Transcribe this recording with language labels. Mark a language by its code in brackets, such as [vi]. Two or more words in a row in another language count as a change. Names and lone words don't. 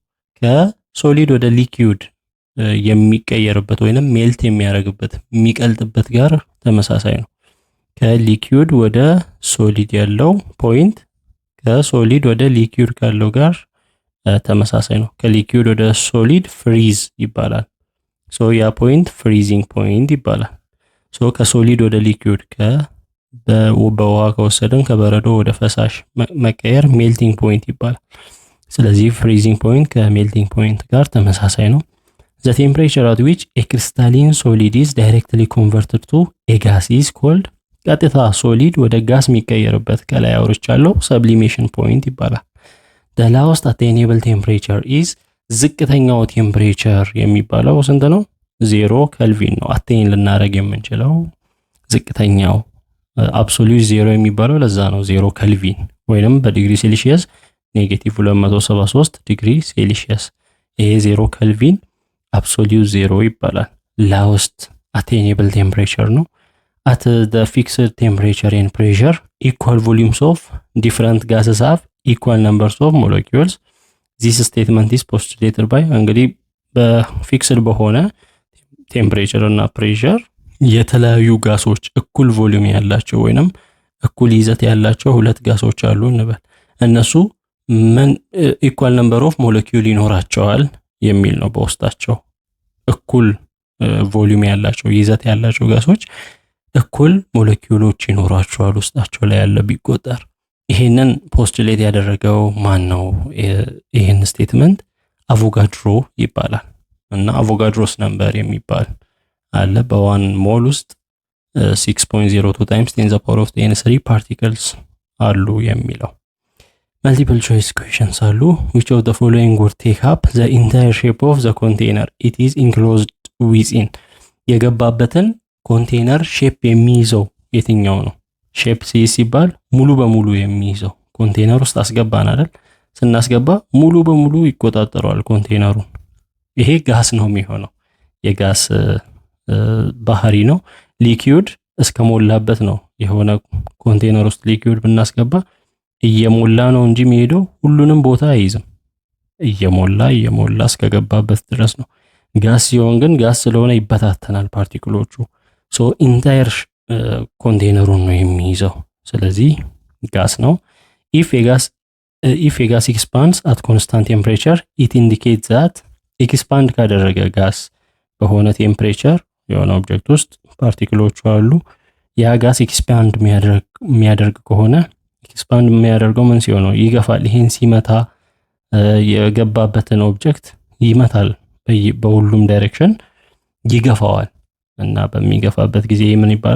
[am] ከሶሊድ ወደ ሊኩዊድ የሚቀየርበት ወይንም ሜልት የሚያደርግበት የሚቀልጥበት ጋር ተመሳሳይ ነው። ከሊኩዊድ ወደ ሶሊድ ያለው ፖይንት ከሶሊድ ወደ ሊኩዊድ ካለው ጋር ተመሳሳይ ነው። ከሊኩዊድ ወደ ሶሊድ ፍሪዝ ይባላል። ሶ ያ ፖይንት [en] freezing point [am] ይባላል። ሶ ከሶሊድ ወደ ሊኩዊድ በውሃ ከወሰድን ከበረዶ ወደ ፈሳሽ መቀየር [en] melting point [am] ይባላል። ስለዚህ [en] freezing point from melting point [am] ጋር ተመሳሳይ ነው። [en] the temperature at which a crystalline solid is directly converted to a gas is called [am] ቀጥታ ሶሊድ ወደ ጋስ የሚቀየርበት ከላይ አውርቻለሁ [en] sublimation point [am] ይባላል። [en] the lowest attainable temperature is [am] ዝቅተኛው ቴምፕሬቸር የሚባለው ስንት ነው? 0 ኬልቪን ነው። አቴን ልናደርግ የምንችለው ዝቅተኛው አብሶሉት 0 የሚባለው ለዛ ነው 0 ኬልቪን ወይንም [en] in degree Celsius [am] -273 [en] degree Celsius። [am] ይሄ 0 ኬልቪን አብሶሉት 0 ይባላል። [en] lowest attainable temperature [am] ነው። [en] at the fixed temperature and pressure equal volumes of different gases have equal numbers of molecules. this statement is postulated by [am] እንግዲህ በፊክስድ በሆነ ቴምፕሬቸር እና ፕሬሸር የተለያዩ ጋሶች እኩል ቮሊዩም ያላቸው ወይንም እኩል ይዘት ያላቸው ሁለት ጋሶች አሉ እንበል። እነሱ ምን [en] equal number of molecule [am] ይኖራቸዋል የሚል ነው። በውስጣቸው እኩል ቮሊዩም ያላቸው ይዘት ያላቸው ጋሶች እኩል ሞለኪውሎች ይኖራቸዋል ውስጣቸው ላይ ያለ ቢቆጠር። ይሄንን ፖስቱሌት ያደረገው ማን ነው? ይሄን ስቴትመንት አቮጋድሮ ይባላል። እና አቮጋድሮስ ነምበር የሚባል አለ። በዋን ሞል ውስጥ [en] 6.02 times 10 the power of 3 particles [am] አሉ የሚለው። [en] multiple choice questions አሉ። which of the following would take up the entire shape of the container it is enclosed within? [am] የገባበትን ኮንቴነር ሼፕ የሚይዘው የትኛው ነው? ሼፕ ሲባል ሙሉ በሙሉ የሚይዘው ኮንቴነር ውስጥ አስገባን አይደል? ስናስገባ ሙሉ በሙሉ ይቆጣጠረዋል ኮንቴነሩን። ይሄ ጋስ ነው የሚሆነው፣ የጋስ ባህሪ ነው። ሊኩዊድ እስከሞላበት ነው። የሆነ ኮንቴነር ውስጥ ሊኩዊድ ብናስገባ እየሞላ ነው እንጂ የሚሄደው ሁሉንም ቦታ አይይዝም። እየሞላ እስከገባበት ድረስ ነው። ጋስ ሲሆን ግን ጋስ ስለሆነ ይበታተናል ፓርቲክሎቹ። ሶ ኢንታየር ኮንቴነሩን ነው የሚይዘው። ስለዚህ ጋስ ነው። [en] if a gas expands at constant temperature it indicates that [am] ኤክስፓንድ ካደረገ ጋስ በሆነ ቴምፕሬቸር የሆነ ኦብጀክት ውስጥ ፓርቲክሎቹ አሉ። ያ ጋስ ኤክስፓንድ የሚያደርግ ከሆነ ኤክስፓንድ የሚያደርገው ምን ሲሆን ነው? ይገፋል። ይሄን ሲመታ የገባበትን ኦብጀክት ይመታል፣ በሁሉም ዳይሬክሽን ይገፋዋል። እና በሚገፋበት ጊዜ ምን ይባላል?